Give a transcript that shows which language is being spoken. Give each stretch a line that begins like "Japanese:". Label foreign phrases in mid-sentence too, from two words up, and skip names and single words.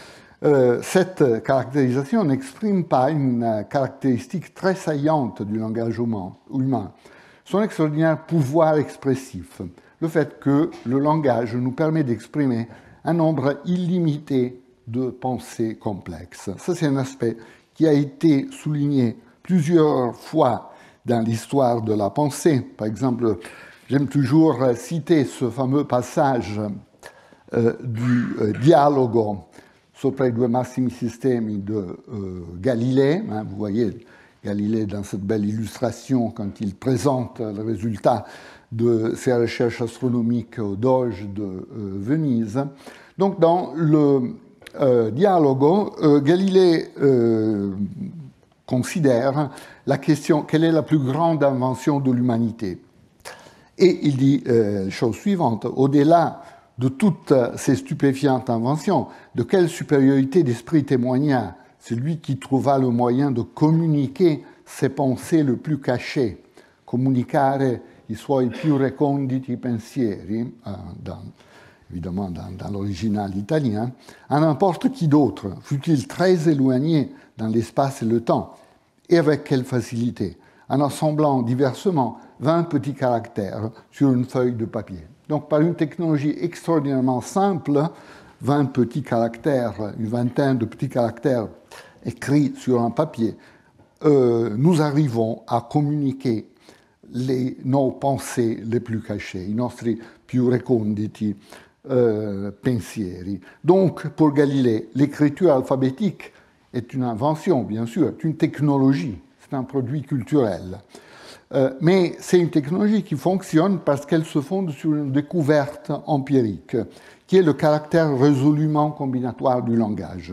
French: Cette caractérisation n'exprime pas une caractéristique très saillante du langage humain, son extraordinaire pouvoir expressif, le fait que le langage nous permet d'exprimer un nombre illimité de pensées complexes. Ça, c'est un aspect qui a été souligné plusieurs fois dans l'histoire de la pensée. Par exemple, j'aime toujours citer ce fameux passage du Dialogo sopra i due massimi sistemi de Galilée. Vous voyez Galilée, dans cette belle illustration, quand il présente le résultat de ses recherches astronomiques au Doge de Venise. Donc, dans le dialogue, Galilée considère la question quelle est la plus grande invention de l'humanité. Et il dit la chose suivante, au-delà de toutes ces stupéfiantes inventions, de quelle supériorité d'esprit témoigna celui qui trouva le moyen de communiquer ses pensées le plus cachées,
Italian: comunicare i suoi più reconditi pensieri,
French: évidemment dans l'original italien, à n'importe qui d'autre, fût-il très éloigné dans l'espace et le temps, et avec quelle facilité, en assemblant diversement 20 petits caractères sur une feuille de papier. Donc, par une technologie extraordinairement simple, 20 petits caractères, une vingtaine de petits caractères écrits sur un papier, nous arrivons à communiquer nos pensées les plus cachées,
Italian: i nostri più reconditi pensieri.
French: Donc, pour Galilée, l'écriture alphabétique est une invention, bien sûr, est une technologie, c'est un produit culturel. Mais c'est une technologie qui fonctionne parce qu'elle se fonde sur une découverte empirique, qui est le caractère résolument combinatoire du langage.